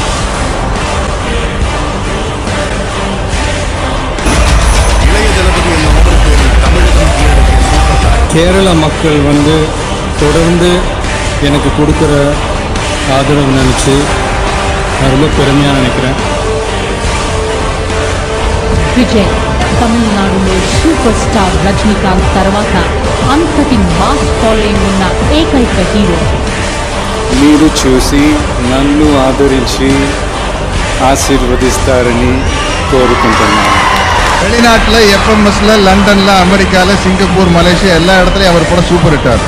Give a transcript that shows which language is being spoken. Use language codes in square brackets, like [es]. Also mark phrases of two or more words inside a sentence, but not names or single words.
[ta] கேரள மக்கள் வந்து தொடர்ந்து எனக்கு கொடுக்குற ఆదరణ நினைச்சு நான் ரொம்ப பெருமையாக நினைக்கிறேன். [te] విజయ్ తమిళనాడులో సూపర్ స్టార్ రజనీకాంత్ తర్వాత అంతటి మాస్ ఫాలోయింగ్ ఉన్న ఏకైక హీరో. మీరు చూసి నన్ను ఆదరించి ఆశీర్వదిస్తారని కోరుకుంటున్నాను. [ta] வெளிநாட்டில் எஃப்எம்எஸ்ல லண்டன்ல அமெரிக்கால சிங்கப்பூர் மலேசியா எல்லா இடத்துலையும் அவர் படம் சூப்பர் ஹிட்டார்.